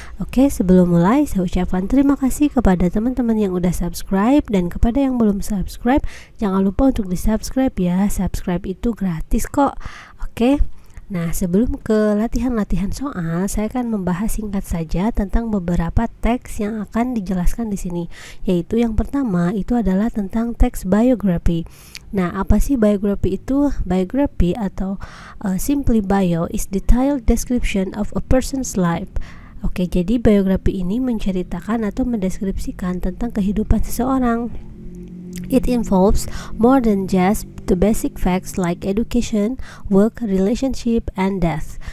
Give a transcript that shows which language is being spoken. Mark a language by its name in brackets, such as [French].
[Indonesian] Oke, sebelum mulai saya ucapkan terima kasih kepada teman-teman yang udah subscribe, dan kepada yang belum subscribe, jangan lupa untuk di-subscribe ya. Subscribe itu gratis kok. Oke. Nah, sebelum ke latihan-latihan soal, saya akan membahas singkat saja tentang beberapa teks yang akan dijelaskan di sini. Yaitu yang pertama itu adalah tentang teks biography. Nah, apa sih biography itu? [English] Biography atau simply bio is detailed description of a person's life. [Indonesian] Oke, jadi biografi ini menceritakan atau mendeskripsikan tentang kehidupan seseorang. [English] It involves more than just the basic facts like education, work, relationship, and death.